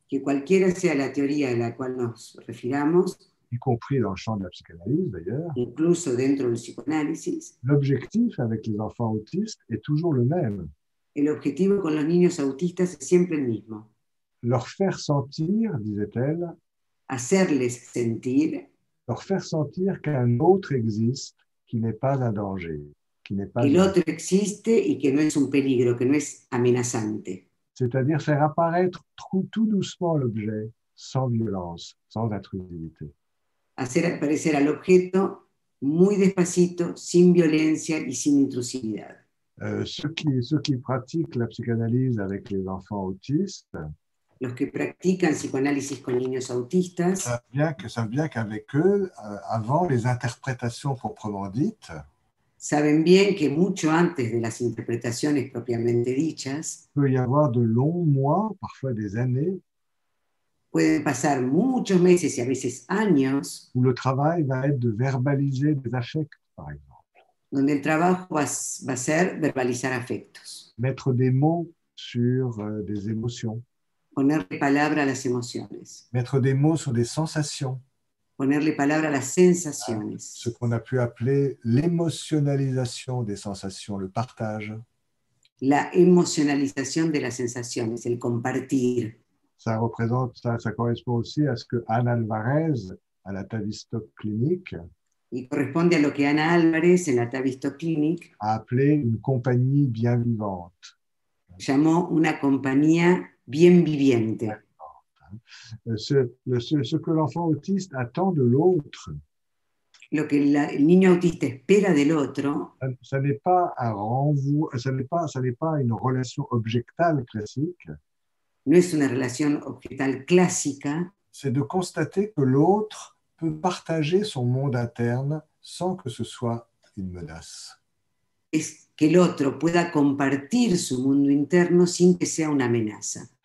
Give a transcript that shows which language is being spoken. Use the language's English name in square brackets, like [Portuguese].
[Spanish] que cualquiera sea la teoría a la cual nos refiramos, [French] y compris dans le champ de la psychanalyse d'ailleurs, [Spanish] incluso dentro del psicoanálisis, [French] l'objectif avec les enfants autistes est toujours le même. [Spanish] el objetivo con los niños autistas es siempre el mismo: [French] Leur faire sentir, disait-elle, [Spanish] hacerles sentir [French] leur faire sentir qu'un autre existe qui n'est pas un danger, qui n'est pas [Spanish] que el otro existe y que no es un peligro, que no es amenazante. [French] C'est-à-dire faire apparaître tout doucement l'objet, sans violence, sans intrusivité. [Spanish] Hacer aparecer al objeto muy despacito, sin violencia y sin intrusividad. [French] Ceux qui pratiquent la psychanalyse avec les enfants autistes [Spanish] Los que practican psicoanálisis con niños autistas [French] savent bien qu'avec eux, avant les interprétations proprement dites, [Spanish] saben bien que mucho antes de las interpretaciones propiamente dichas, [French] il peut y avoir de longs mois, parfois des années, [Spanish] pueden pasar muchos meses y a veces años, [French] où le travail va être de verbaliser des affects, par exemple. [Spanish] donde el trabajo va a ser verbalizar afectos, [French] Mettre des mots sur des émotions, [Spanish] ponerle palabra a las emociones, [French] mettre des mots sur des sensations, [Spanish] ponerle palabra a las sensaciones, [French] ce qu'on a pu appeler l'émotionnalisation des sensations, le partage. [Spanish] la emocionalización de las sensaciones, el compartir. [French] Ça correspond aussi à ce que Anne Alvarez, à la Tavistock Clinic, [Spanish] Y corresponde a lo que Ana Álvarez en la Tavistock Clinic [French] a appelé une compagnie bien vivante. [Spanish] llamó una compañía bien viviente. [French] Ce que l'enfant autiste attend de l'autre, [Spanish] Lo que el niño autista espera del otro [French] ça n'est pas un renvoi, ça n'est pas une relation objectale classique, [Spanish] no es una relación objetal clásica, [French] c'est de constater que l'autre peut partager son monde interne sans que ce soit une menace. [Spanish] es que el otro pueda compartir su mundo interno sin que sea una amenaza.